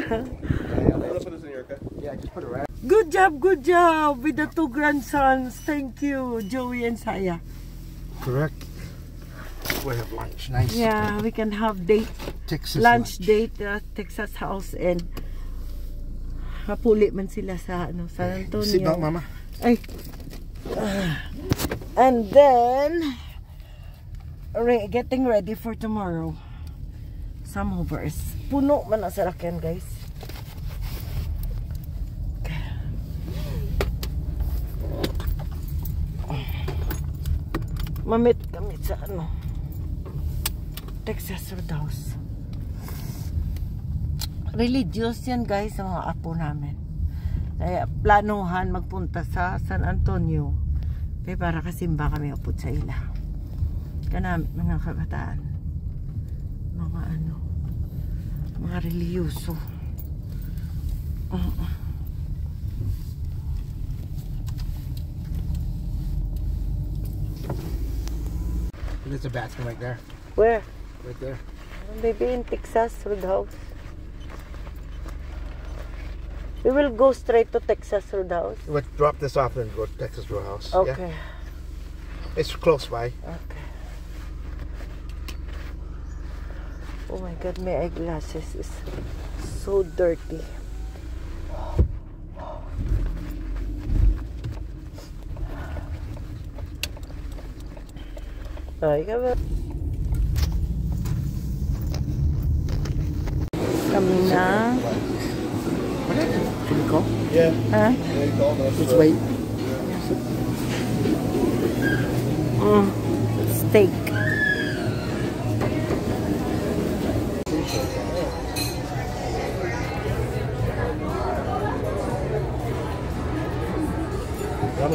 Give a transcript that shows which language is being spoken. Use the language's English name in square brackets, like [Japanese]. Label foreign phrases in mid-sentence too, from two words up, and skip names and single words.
[English] Yeah, just put it right. Good job with the two grandsons. Thank you, Joey and Saya. Correct. We have lunch. Nice. Yeah, we can have date, Texas lunch date at Texas house and [Hiligaynon] hapuli man sila sa ano, [English] San Antonio. Sit back, Mama. Ay. And then getting ready for tomorrow. Some hovers. [Hiligaynon] Puno man ang sarakyan, guys. Mamit kami sa ano, Texas Roadhouse. [Filipino] Religious yan, guys, sa mga apo namin. Kaya planuhan magpunta sa San Antonio. [Hiligaynon] Kaya para kasimba kami upod sa ila. Kanami mga kabataan. Mga ano, mga reliyoso. [English] There's a bathroom right there. Where? Right there. Maybe in Texas Roadhouse. We will go straight to Texas Roadhouse. We'll drop this off and go to Texas Roadhouse. Okay. Yeah? It's close by. Okay. Oh my God, my eyeglasses is so dirty. [Hiligaynon] Ay, kami. Kami na. [English] Should we call? Yeah. Ha? They called us. Let's wait. Steak. Yummy.